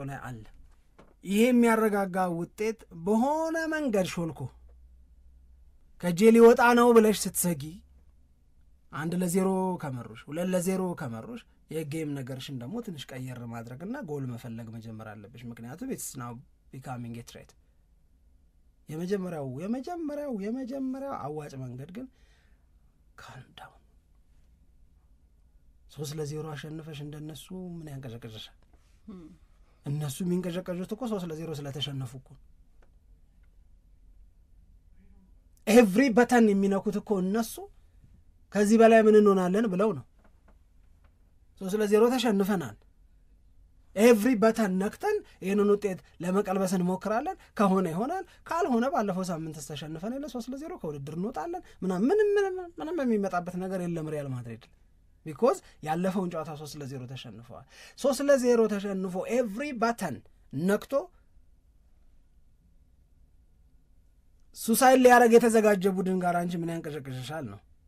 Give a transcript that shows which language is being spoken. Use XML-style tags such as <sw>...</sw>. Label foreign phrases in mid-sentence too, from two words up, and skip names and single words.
<am>ላይ አለ። ይሄ የሚያረጋጋ ውጤት በሆነ መንገድ ሾልኮ ከጄ ሊወጣ ነው ብለሽ ስትሰጊ 1-0 ከመሩሽ 2-0 ከመሩሽ የጌም ነገርሽን ደግሞ ትንሽ ቀየር ማድረግና ጎል መፈለግ መጀመር አለብሽ። ምክንያቱም</am> <en>it's now becoming a threat።</en> <am>የመጀመሪያው አዋጭ መንገድ ግን</am> <en>calm down።</en> <am>3-0 አሸንፈሽ እንደነሱ ምን ያንቀዠቀዠሻል? እነሱ የሚንቀዠቀዡት እኮ 3-0 ስለተሸነፉ እኮ</am> <en>every button</en> <am>የሚነኩት እኮ እነሱ ከዚህ በላይ ምን እንሆናለን ብለው ነው። 3-0 ተሸንፈናል፣</am> <en>every button</en> <am>ነክተን ይህንን ውጤት ለመቀልበስ እንሞክራለን፣ ከሆነ ይሆናል፣ ካልሆነ ባለፈው ሳምንት ተሸንፈን የለ 3-0 ከውድድር እንወጣለን ምንም የሚመጣበት ነገር የለም ሪያል ማድሪድ። ቢኮዝ ያለፈውን ጨዋታ 3-0 ተሸንፈዋል። 3-0 ተሸንፎ</am> <en>every button</en> <am>ነክቶ ሱሳይድ ሊያደርግ የተዘጋጀ ቡድን ጋር አንቺ ምን ያንቀዠቅዥሻል ነው?</am>